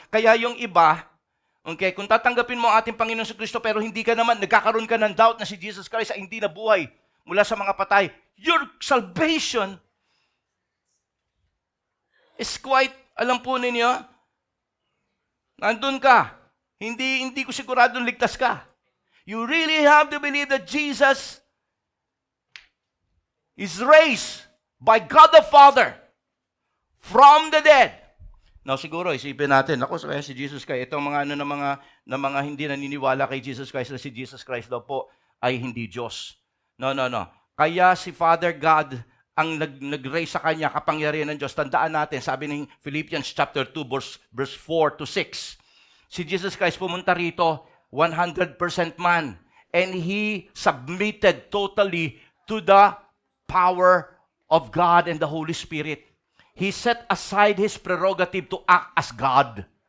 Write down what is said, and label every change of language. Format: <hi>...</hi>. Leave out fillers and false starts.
<tl>Kaya yung iba, okay, kung tatanggapin mo ang ating Panginoon sa Kristo pero hindi ka naman, nagkakaroon ka ng doubt na si Jesus Christ ay hindi nabuhay mula sa mga patay,</tl> <en>your salvation is quite,</en> <tl>alam po ninyo, nandun ka. Hindi ko siguradong ligtas ka.</tl> <en>You really have to believe that Jesus is raised by God the Father from the dead.</en> <tl>Now siguro isipin natin, ako kaya si Jesus Christ, itong mga na mga hindi naniniwala kay Jesus Christ na si Jesus Christ daw po ay hindi Diyos. No. Kaya si Father God ang nag-raise sa kanya kapangyarihan ng Diyos. Tandaan natin, sabi ng Philippians chapter 2 verse 4 to 6.</tl> <en>Si Jesus Christ</en> <tl>pumunta rito</tl> <en>100% man and He submitted totally to the power of God and the Holy Spirit. He set aside His prerogative to act as God.</en>